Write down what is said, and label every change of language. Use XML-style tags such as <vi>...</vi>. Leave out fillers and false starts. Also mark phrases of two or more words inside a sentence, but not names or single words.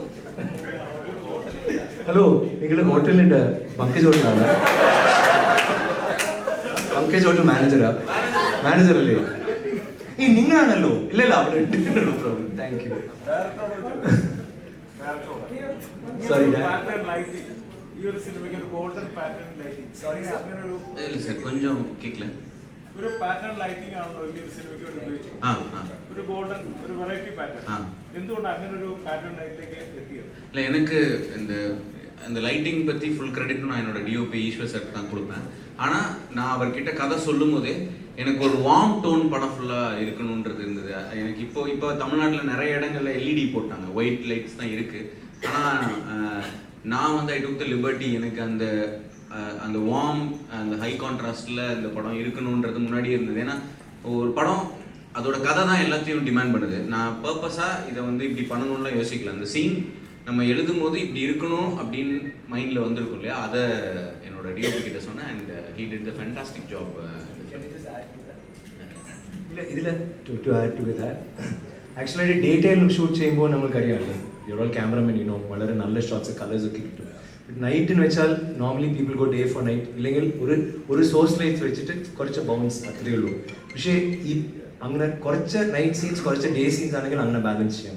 <ml>ഹലോ, നിങ്ങൾ ഹോട്ടലിൻ്റെ പങ്കജ് ഹോട്ടലാണ്? പങ്കജ് ഹോട്ടൽ മാനേജർ അല്ലേ? ഈ നിങ്ങളാണല്ലോ? ഇല്ലല്ലോ, അവിടെ പ്രോബ്ലം.</ml> <en>thank you.</en> <ml>സോറി,</ml> <ta>கொஞ்சம் கேட்கல.</ta> <ml>ഒരു</ml> <en>pattern lighting</en> <ml>ആണല്ലോ ഈ സിനിമയ്ക്ക് വേണ്ടി ഉപയോഗിച്ചത്. ഒരു ഗോൾഡൻ, ഒരു</ml> <en>variety pattern.</en> <ml>എന്തുകൊണ്ട് അങ്ങനെ ഒരു പാറ്റേൺ ലൈറ്റിലേക്ക് എത്തിയത്?</ml> <ta>இல்லை, எனக்கு இந்த லைட்டிங் பற்றி ஃபுல் கிரெடிட்டும் நான் என்னோட டிஓபி ஈஸ்வர் சார் தான் கொடுப்பேன். ஆனால் நான் அவர்கிட்ட கதை சொல்லும் போதே எனக்கு ஒரு</ta> <en>warm tone</en> <ta>படம் ஃபுல்லாக இருக்கணுன்றது இருந்தது. எனக்கு இப்போ தமிழ்நாட்டில் நிறைய இடங்களில் எல்இடி போட்டாங்க,</ta> <en>white lights</en> <ta>தான் இருக்குது. ஆனால் நான்</ta> <en>I took the liberty,</en> <ta>எனக்கு அந்த வார்ம், அந்த ஹை கான்ட்ராஸ்டில் இந்த படம் இருக்கணுன்றது முன்னாடியே இருந்தது. ஏன்னா ஒரு படம் அதோட கதை தான் எல்லாத்தையும் டிமாண்ட் பண்ணுது. நான் பர்பஸாக இதை இப்படி பண்ணணும்லாம் யோசிக்கல. அந்த சீன் நம்ம எழுதும் போது இப்படி இருக்கணும் அப்படின்னு மைண்டில் வந்திருக்கும் இல்லையா, அதை என்னோட டிஓபி கிட்ட சொன்னேன்.</ta> <en>And he did the fantastic job.</en> <ta>இல்லை, இதில்</ta> <en>to add to with</en> <ml>ആക്ച്വലി ഡേ ടൈമിൽ ഷൂട്ട് ചെയ്യുമ്പോൾ നമ്മൾക്കറിയാമല്ലോ,</ml> <en>your cameraman</en> <ml>വളരെ നല്ല ഷോട്ട്സ്, കളേഴ്സ് ഒക്കെ കിട്ടും. നൈറ്റിന് വെച്ചാൽ</ml> <en>normally people go day for night,</en> <ml>ഇല്ലെങ്കിൽ ഒരു</ml> <en>source lights</en> <ml>വെച്ചിട്ട് കുറച്ച് ബൗൺസ് അത്രയേ ഉള്ളൂ. പക്ഷേ ഈ അങ്ങനെ കുറച്ച്</ml> <en>night scenes,</en> <ml>കുറച്ച്</ml> <en>day scenes</en> <ml>ആണെങ്കിൽ അങ്ങനെ ബാലൻസ് ചെയ്യാം.</ml>